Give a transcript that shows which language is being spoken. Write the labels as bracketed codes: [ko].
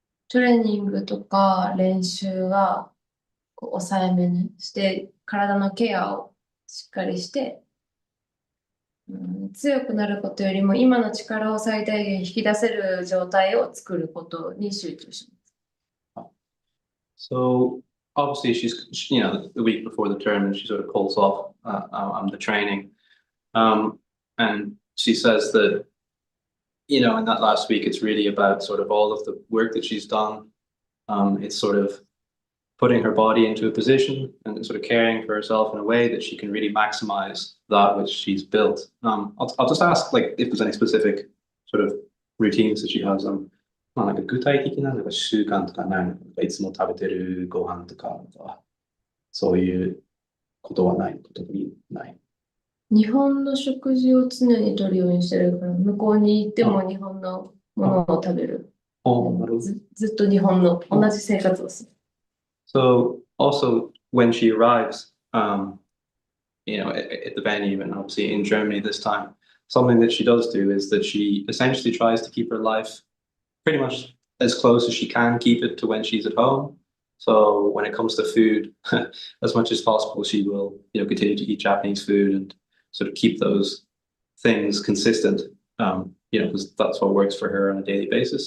[ja] トレーニングとか練習は抑えめにして、体のケアをしっかりして、強くなることよりも今の力を最大限引き出せる状態を作ることに集中します。 [en] So obviously she's, the week before the tournament, she sort of pulls off the training. And she says that, in that last week, it's really about sort of all of the work that she's done. It's sort of putting her body into a position and sort of caring for herself in a way that she can really maximize that which she's built. I'll just ask, like, if there's any specific sort of routines that she has. [ja] なんか具体的な習慣とかないのか、いつも食べてるご飯とか、そういうことはない、特にない。日本の食事を常に取るようにしてるから、向こうに行っても日本のものを食べる。ずっと日本の同じ生活をする。 [en] So also when she arrives, at the venue, and obviously in Germany this time, something that she does do is that she essentially tries to keep her life pretty much as close as she can keep it to when she's at home. So when it comes to food, as much as possible, she will, continue to eat Japanese food and sort of keep those things consistent, because that's what works for her on a daily basis.